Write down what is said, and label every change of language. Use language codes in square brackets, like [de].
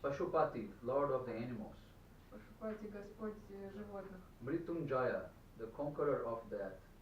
[en] Pashupati, lord of the animals. [ru] Пашупати, Господь животных. [en] Mrityunjaya, the conqueror of death.